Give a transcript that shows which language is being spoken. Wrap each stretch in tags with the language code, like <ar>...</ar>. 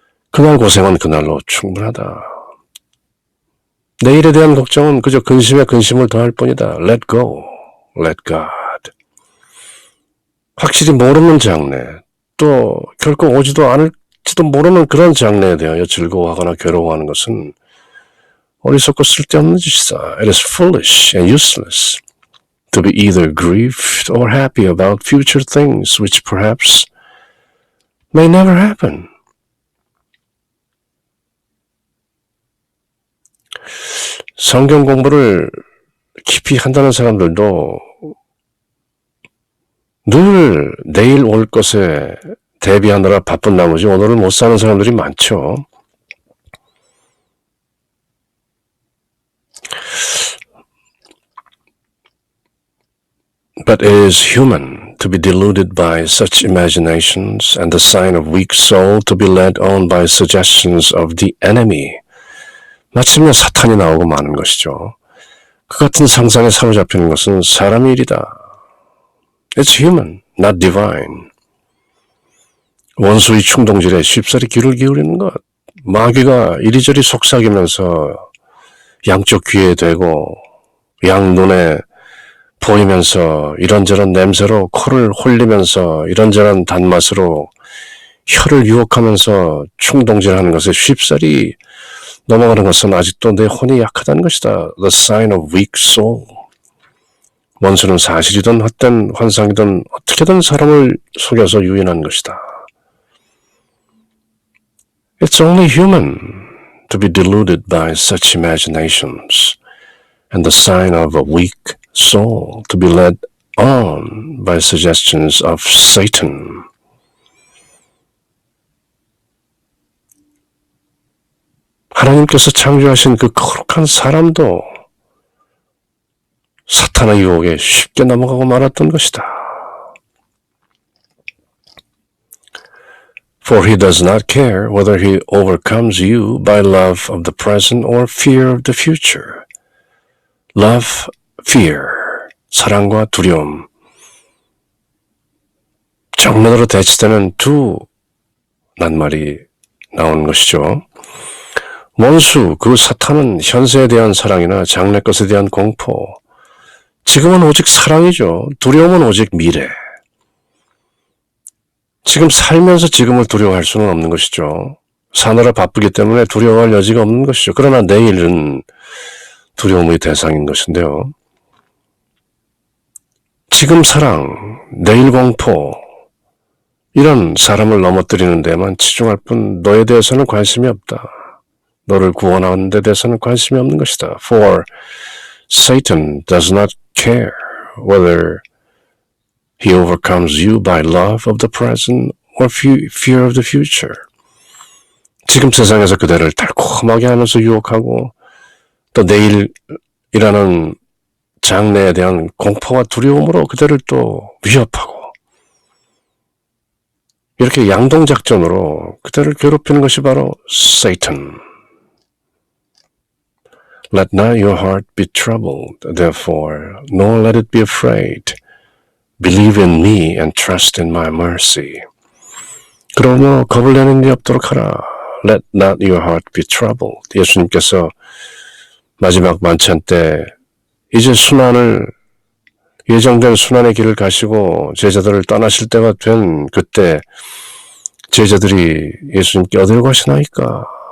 <ko>그날 고생은 그날로 충분하다. 내일에 대한 걱정은 그저 근심에 근심을 더할 뿐이다.</ko> <en>Let go, let God.</en> <ko>확실히 모르는 장래, 또 결코 오지도 않을지도 모르는 그런 장래에 대하여 즐거워하거나 괴로워하는 것은 어리석고 쓸데없는 짓이다.</ko> <en>It is foolish and useless to be either grieved or happy about future things which perhaps may never happen.</en> <ko>성경 공부를 깊이 한다는 사람들도 늘 내일 올 것에 대비하느라 바쁜 나머지 오늘을 못 사는 사람들이 많죠.</ko> <en>But it is human to be deluded by such imaginations and the sign of weak soul to be led on by suggestions of the enemy.</en> <ko>마침내 사탄이 나오고 마는 것이죠. 그 같은 상상에 사로잡히는 것은 사람의 일이다.</ko> <en>It's human, not divine.</en> <ko>원수의 충동질에 쉽사리 귀를 기울이는 것. 마귀가 이리저리 속삭이면서 양쪽 귀에 대고 양눈에 보이면서 이런저런 냄새로 코를 홀리면서 이런저런 단맛으로 혀를 유혹하면서 충동질하는 것에 쉽사리 넘어가는 것은 아직도 내 혼이 약하다는 것이다.</ko> <en>The sign of weak soul.</en> <ko>원수는 사실이든 헛된 환상이든 어떻게든 사람을 속여서 유인한 것이다.</ko> <en>It's only human to be deluded by such imaginations and the sign of a weak soul to be led on by suggestions of Satan.</en> <ko>하나님께서 창조하신 그 거룩한 사람도 사탄의 유혹에 쉽게 넘어가고 말았던 것이다.</ko> <en>For he does not care whether he overcomes you by love of the present or fear of the future. Love, fear,</en> <ko>사랑과 두려움. 정면으로 대치되는 두 낱말이 나오는 것이죠. 원수, 그 사탄은 현세에 대한 사랑이나 장래 것에 대한 공포, 지금은 오직 사랑이죠. 두려움은 오직 미래. 지금 살면서 지금을 두려워할 수는 없는 것이죠. 사느라 바쁘기 때문에 두려워할 여지가 없는 것이죠. 그러나 내일은 두려움의 대상인 것인데요. 지금 사랑, 내일 공포, 이런 사람을 넘어뜨리는 데만 치중할 뿐 너에 대해서는 관심이 없다. 너를 구원하는 데 대해서는 관심이 없는 것이다.</ko> <en>For Satan does not care whether He overcomes you by love of the present or fear of the future.</en> <ko>지금 세상에서 그대를 달콤하게 하면서 유혹하고 또 내일이라는 장래에 대한 공포와 두려움으로 그대를 또 위협하고 이렇게 양동작전으로 그대를 괴롭히는 것이 바로 Satan.</ko> <en>Let not your heart be troubled, therefore, nor let it be afraid. Believe in me and trust in my mercy.</en> <ko>그러므로 겁을 내는 일이 없도록 하라.</ko> <en>Let not your heart be troubled.</en> <ko>예수님께서 마지막 만찬 때 이제 예정된 순환의 길을 가시고 제자들을 떠나실 때가 된 그때 제자들이 예수님께 어딜 가시나이까?</ko>